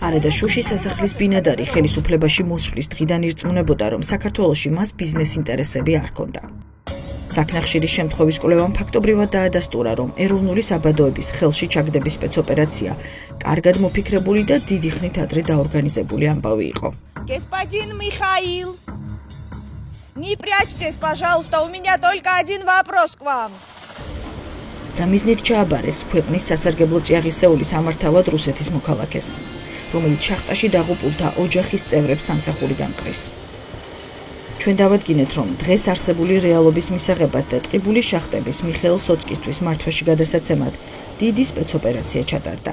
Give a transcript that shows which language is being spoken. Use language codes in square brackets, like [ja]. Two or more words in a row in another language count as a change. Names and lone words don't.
[ka] არადა შუშის სასახლის ბინადარი ხელისუფლებაში მოსვლის დღიდან ირწმუნებოდა, რომ საქართველოში მას ბიზნეს ინტერესები არ ჰქონდა. საქნახშირის შემთხვევის კვლევამ ფაქტობრივად დაადასტურა, რომ ეროვნული საბადოების ხელში ჩაგდების სპეცოპერაცია კარგად მოფიქრებული და დიდი ხნით ადრე დაორგანიზებული ამბავი იყო. [ru] Господин Михаил, не прячьтесь, пожалуйста, у меня только один вопрос к вам. [ka] რამიზნით ჩააბარეს ქვეყნის სასარგებლო წიაღისეული სამართავად რუსეთის მოქალაქეს, რომელიც შახტაში დაღუპულთა ოჯახის წევრებს სამსახურიდან ყრის. ჩვენ დავადგინეთ, რომ დღეს არსებული რეალობის მისაღებად და ტყიბულის შახტების მიხეილ სოცკისთვის მართვაში გადასაცემად დიდი სპეცოპერაცია ჩატარდა.